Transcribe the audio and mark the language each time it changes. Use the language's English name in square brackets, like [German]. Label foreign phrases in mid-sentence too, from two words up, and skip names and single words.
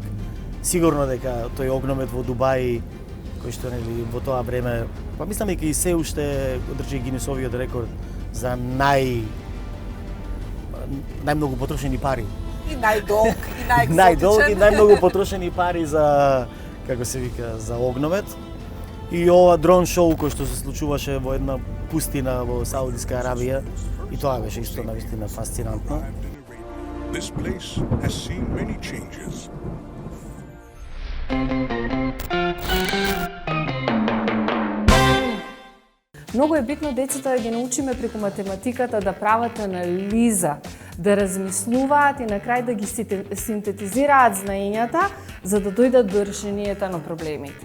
[Macedonian] Сигурно дека тој огномет во Дубај, кој што во тоа време, па мислам дека и се уште одржи Гинесовиот рекорд за најмногу потрошени пари. И најдолг, и најекзотичен. Најдолг и најмногу потрошени пари за, како се вика, за огномет. И ова дрон шоу кој што се случуваше во една пустина во Саудиска Арабија, и тоа беше исто навистина фасцинантно. [English] This place has seen many changes. [Macedonian] Многу е битно децата да ги научиме преку математиката да прават анализа, да размислуваат и на крај да ги синтетизираат знаењата за да дојдат до решението на проблемите.